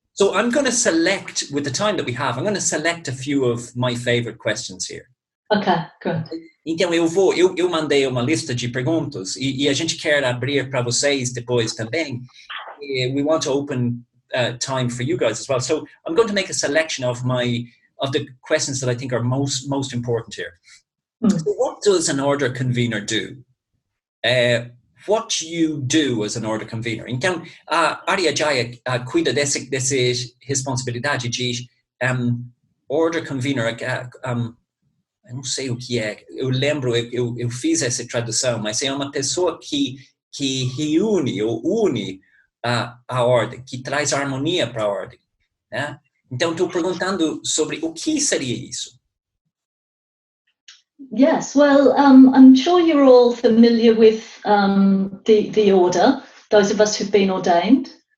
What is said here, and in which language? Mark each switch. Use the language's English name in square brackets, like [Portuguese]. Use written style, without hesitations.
[English] So I'm going to select, with the time that we have, I'm going to select a few of my favorite questions here. Okay, good. [Portuguese] Então eu mandei uma lista de perguntas e a gente quer abrir para vocês depois também. [English] We want to open time for you guys as well. So I'm going to make a selection of the questions that I think are most important here. So what does an order convener do? What do you do as an order convener? [Portuguese] Então, a Aryajaya cuida dessa responsabilidade de order convener. Eu não sei o que é. Eu lembro, eu fiz essa tradução, mas é uma pessoa que reúne ou une a ordem, que traz harmonia para a ordem, né? Então, estou perguntando sobre o que seria isso. [English] Yes, well, I'm sure you're all familiar with the order, those of us who've been ordained.